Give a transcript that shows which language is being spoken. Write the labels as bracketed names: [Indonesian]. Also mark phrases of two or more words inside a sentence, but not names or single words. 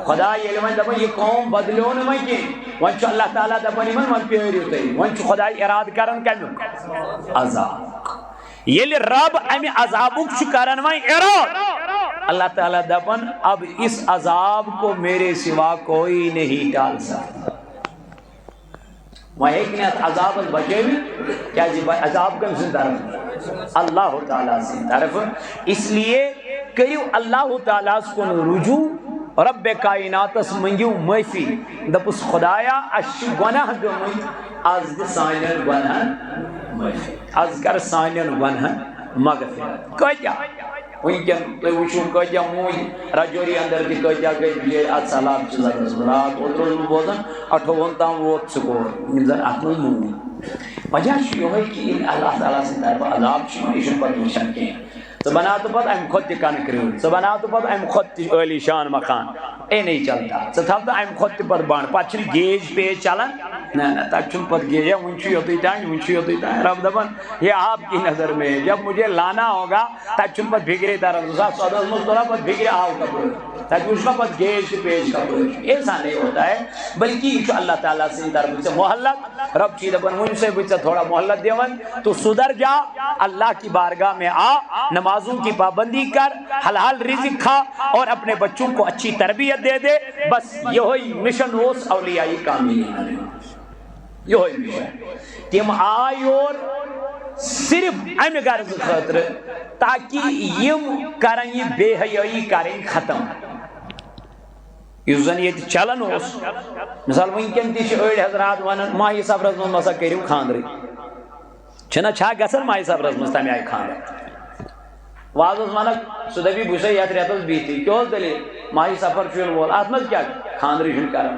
[Kashmiri] خدا ییٚلہِ وۄنۍ دَپان یہِ قوم بدلیو نہٕ وۄنۍ کینٛہہ وۄنۍ چھُ اللہ تعالیٰ دَپان یِمن وۄنۍ پیٲرِو تُہۍ وۄنۍ چھُ خۄداے اِرادٕ کران کَمیُک عذاب ییٚلہِ رب اَمہِ عذابُک چھُ کران وۄنۍ اِرادٕ اللہ تعالیٰ دَپان [Urdu] اب اس عذاب کو میرے سوا کوئی نہیں ٹال سکتا [Kashmiri] وۄنۍ ہیٚکہِ نہٕ اَتھ عذابس بچٲوِتھ کیٛازِ عذاب کٔمۍ سٕنٛدِ طرفہٕ اللہ تعالیٰ سٕنٛدِ طرفہٕ اس لیے کٔرِو اللہ تعالیٰ ہس کُن رجوع رب کائناتس منگیو معافی دپُس خدایا اَسہِ چھِ گۄناہ گٔمٕتۍ آز دِ سانٮ۪ن گۄنہن معافی آز کر سانٮ۪ن گۄنہن مغفرت کۭتیاہ وٕنکٮ۪ن تُہۍ وٕچھِو کۭتیاہ موٗدۍ رجوری اندر تہِ کۭتیاہ گٔے بِچٲرۍ اتھ سہلاب چہِ زدس رات اوترٕ اوسُس بہٕ بوزان 28 تام ووت سکور یِم زن اتھ منٛز موٗدۍ وجہ چھُ یِہوے کہِ ییٚلہِ اللہ تعالیٰ سٕنٛدِ طرفہٕ عذاب چھُ یِوان یہِ چھُنہٕ پتہٕ وٕچھان کینٛہہ ژٕ بناوتہٕ پتہٕ امہِ کھۄتہٕ تہِ کنہٕ ژٕ بناوتہٕ پتہٕ امہِ کھۄتہٕ تہِ عٲلی شان مکان اے [Urdu] نہیں چلتا [Kashmiri] ژٕ تھاوتہٕ امہِ کھۄتہٕ تہِ پتہٕ بنٛڈ پتہٕ چھُنہٕ گیج پیج چلان نہ نہ تتہِ چھُنہٕ پتہٕ گیج وٕنہِ چھُ یوٚتُے تانۍ وٕنہِ چھُ یوٚتُے تانۍ رب دپان [Urdu] یہ آپ کی نظر میں ہے جب مجھے لانا ہوگا [Kashmiri] تتہِ چھُنہٕ پتہٕ بِگرے تران 2014 منٛز توٚرا پتہٕ بِگرِ آو کپٲرۍ تتہِ وٕچھ مےٚ پتہٕ گیج تہٕ پیج کپٲرۍ [Urdu] ایسا نہیں ہوتا ہے [Kashmiri] بلکہ یہ چھُ اللہ تعالیٰ سٕنٛدِ طرفہٕ ژےٚ مہلت رب چھُے دپان وٕنہِ سے بہٕ ژےٚ تھوڑا مہلت دِوان [Urdu] تو سدھر جا اللہ کی بارگاہ میں آ نمازوں کی پابندی کر حلال رزق کھا اور اپنے بچوں کو اچھی تربیت دے دے بس یہی مشن [Kashmiri] اوس اولیائی کاملین [Urdu] یہی مشن [Kashmiri] تم آئے اور صرف امہ غرض خاطر تاکہ یم کرن یہ بے حیائی کریں ختم یُس زن ییٚتہِ چلان اوس مثال وٕنکٮ۪ن تہِ چھِ أڑۍ حضرات ونان ماہی صبرس منٛز مسا کٔرِو خانٛدرٕے چھُنہ چھا گژھان ماہی صبرس منٛز تمہِ آیہِ خانٛدر واز اوس ونان سُہ دپی بہٕ چھُسے یتھ رٮ۪تس بِہتھٕے کیٛاہ اوس دٔلیٖل ماہی صفر چھُ یِنہٕ وول اتھ منٛز کیٛاہ خانٛدرٕے چھُنہٕ کران